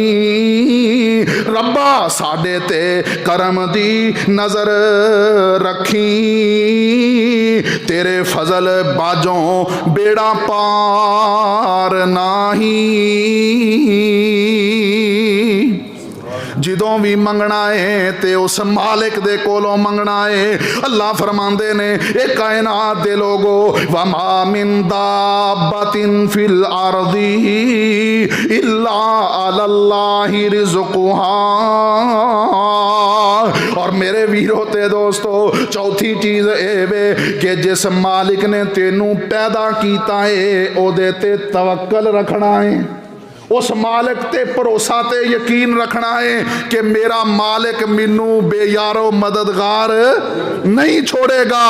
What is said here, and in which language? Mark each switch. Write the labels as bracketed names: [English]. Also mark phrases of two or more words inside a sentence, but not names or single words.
[Punjabi] ربا ساڈے تے کرم دی نظر رکھی، تیرے فضل باجوں بیڑا پار نہیں، جدوں بھی منگنا ہے تے اس مالک دے کولوں منگنا ہے۔ اللہ فرماندے نے اے کائنات دے لوگو [Arabic] وما من دابۃ فی الارض الا علی اللہ رزقها، [Punjabi] اور میرے ویرو تے دوستو چوتھی چیز اے وے کہ جس مالک نے تینوں پیدا کیتا ہے او دے تے توکل رکھنا ہے، اس مالک تے بھروسہ تے یقین رکھنا ہے کہ میرا مالک مینوں بے یارو مددگار نہیں چھوڑے گا۔